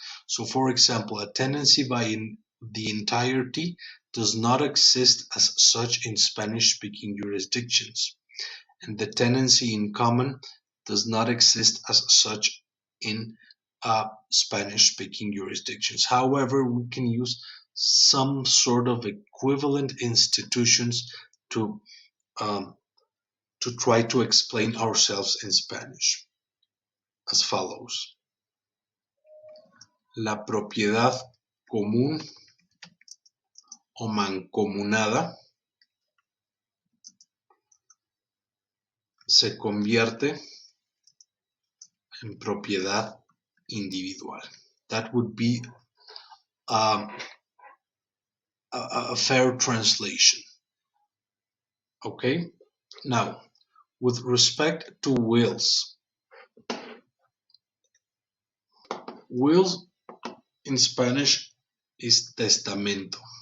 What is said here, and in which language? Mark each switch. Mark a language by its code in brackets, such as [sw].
[en] So, for example, a tenancy by the entirety does not exist as such in Spanish-speaking jurisdictions, and the tenancy in common does not exist as such in Spanish-speaking jurisdictions. However, we can use some sort of equivalent institutions to try to explain ourselves in Spanish. as follows. [es] La propiedad común o mancomunada se convierte en propiedad individual. [en] That would be a fair translation. Okay? Now, with respect to wills, wills in Spanish is testamento.